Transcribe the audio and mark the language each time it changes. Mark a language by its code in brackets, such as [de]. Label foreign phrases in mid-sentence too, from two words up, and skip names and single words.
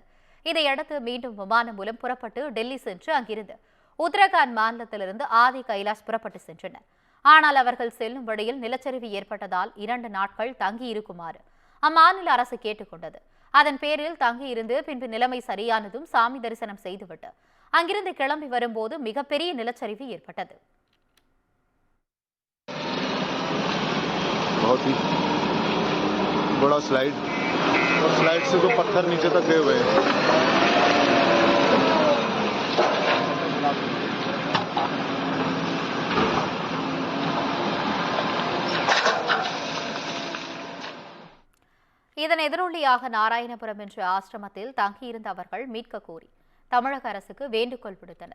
[ta] இதையடுத்து மீண்டும் விமானம் மூலம் புறப்பட்டு டெல்லி சென்று அங்கிருந்து உத்தரகாண்ட் மாநிலத்திலிருந்து ஆதி கைலாஷ் புறப்பட்டு சென்றனர். ஆனால் அவர்கள் செல்லும் வழியில் நிலச்சரிவு ஏற்பட்டதால் 2 நாட்கள் தங்கியிருக்குமாறு அம்மாநில அரசு கேட்டுக் கொண்டது. அதன் பேரில் தங்கியிருந்து பின்பு நிலைமை சரியானதும் சாமி தரிசனம் செய்துவிட்டு அங்கிருந்து கிளம்பி வரும்போது மிகப்பெரிய நிலச்சரிவு ஏற்பட்டது. [hi] बड़ा स्लाइड और स्लाइड से तो पत्थर नीचे तक गए हुए हैं. [ta] இதன் எதிரொலியாக நாராயணபுரம் என்ற ஆசிரமத்தில் தங்கியிருந்த அவர்கள் மீட்க கோரி தமிழக அரசுக்கு வேண்டுகோள் விடுத்தனர்.